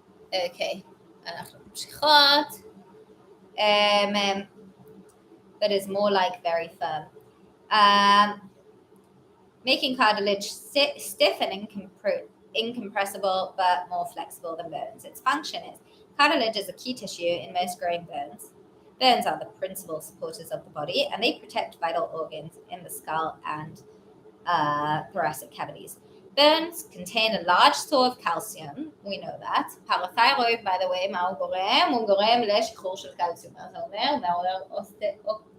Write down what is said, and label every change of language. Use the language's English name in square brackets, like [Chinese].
[Hebrew] Okay, אנחנו ממשיכות. [English] But is more like very firm. Making cartilage stiff and incompressible but more flexible than bones. Its function is, cartilage is a key tissue in most growing bones. Bones are the principal supporters of the body and they protect vital organs in the skull and thoracic cavities. Bones contain a large store of calcium, we know that. Parathyroid, by the way, [Hebrew] מה הוא גורם? הוא גורם לשחרור של קלציום. מה זה אומר? מעורר אוסטאו.